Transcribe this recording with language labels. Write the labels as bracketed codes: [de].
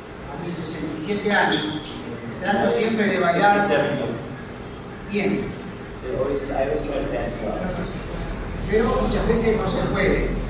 [es] a mis 67 años, trato siempre de bailar [en] 67 years. [es] bien. [en] So I always try to dance well. [es] Pero muchas veces no se puede.